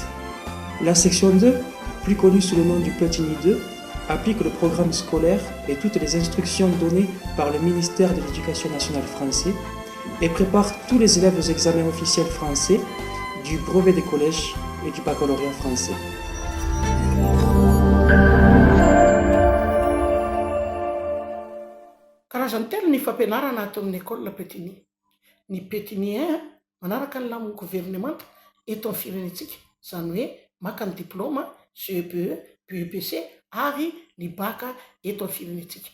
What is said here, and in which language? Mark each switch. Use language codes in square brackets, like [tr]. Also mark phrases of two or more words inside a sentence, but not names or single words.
[fr] La section 2, plus connue sous le nom du Petit-Nid 2, applique le programme scolaire et toutes les instructions données par le ministère de l'Éducation nationale français et prépare tous les élèves aux examens officiels français du brevet des collèges et du baccalauréat français. [mg] Karazany telo ny fampianarana ato amin'ny école Petit-Nid. Ny Petit-Nid 1 manaraka ny lamon'ny gouvernement eto amin'ny firenentsika, izany hoe maka ny diplôme CPE, PEPC ary ny bac eto amin'ny firenentsika.